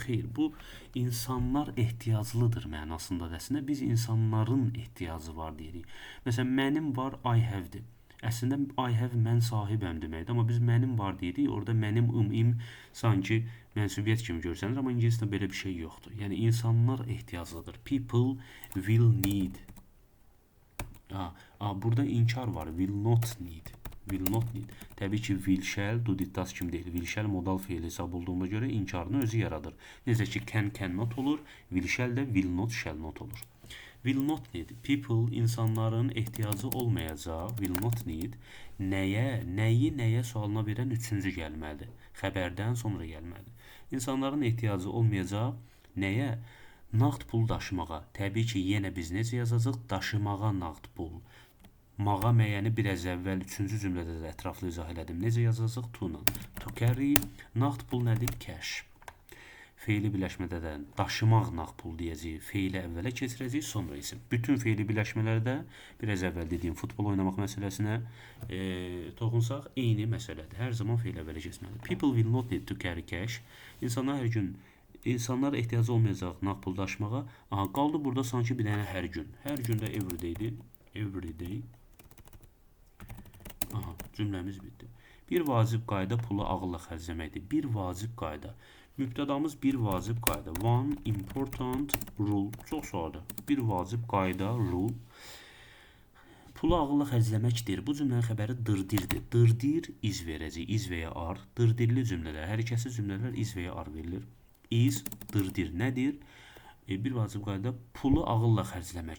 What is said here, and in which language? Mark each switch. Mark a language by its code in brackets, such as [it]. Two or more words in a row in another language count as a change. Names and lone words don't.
[az] Xeyr, bu insanlar ehtiyaclıdır mənasında dəsinə. Biz insanların ehtiyacı var deyirik. Məsələn, mənim var, [en] I have- [az] dir. Əslində [en] I have, [az] mən sahibəm deməkdir. Amma biz mənim var deyirik. Orada mənim, im sanki mənsubiyyət kimi görsənir. Amma ingiliscə belə bir şey yoxdur. Yəni insanlar ehtiyaclıdır. [en] People will need. [az] Burada inkar var. [en] Will not need. Will not need. [az] Təbii ki [en] will shall, do did does [az] kimi deyil. [en] Will shall [az] modal feil hesab olduğuna görə inkarını özü yaradır. Necə ki [en] can, cannot [az] olur. [en] Will shall də will not, shall not olur. Will not need. People, [az] insanların ehtiyacı olmayacaq. [en] Will not need. [az] Nəyi sualına verən üçüncü gəlməlidir. Xəbərdən sonra gəlməlidir. İnsanların ehtiyacı olmayacaq. Nəyə? Nağd pul daşımağa. Təbii ki, yenə biz necə yazacağıq? Daşımağa nağd pul. Mağa məyəni biraz əvvəl 3-cü cümlədə də ətraflı izah elədim. Necə yazacağıq? [en] To-la. To carry. [az] Nağd pul nədir? Cash. Feili birləşmədə də daşımaq nağd pul deyəcəyik. Feili əvvələ keçirəcəyik, sonra isim. Bütün feili birləşmələrdə biraz əvvəl dediyim futbol oynamaq məsələsinə toxunsaq, eyni məsələdir. Hər zaman feil əvvələ keçməlidir. [en] People will not need to carry cash. [az] İnsanlar ehtiyacı olmayacaq nağd pul daşımağa. Aha, qaldı burada sanki bir dənə hər gün. Hər gün də everyday'dir. Everyday. Aha, cümləmiz bitdi. Bir vacib qayda pulu ağılla xərcləməkdir. Bir vacib qayda. Mübtədamız bir vacib qayda. [en] One important rule. [az] Çox sadə. Bir vacib qayda, rule. Pulu ağılla xərcləməkdir. Bu cümlənin xəbəri dırdirdir. Dırdir iz verəcək. İz və ya ar. Dırdirli cümlələr, hərəkətsiz cümlələr iz və ya ar verilir. İz, dırdir nədir? Bir vacib qayda pulu ağılla xərcləmək.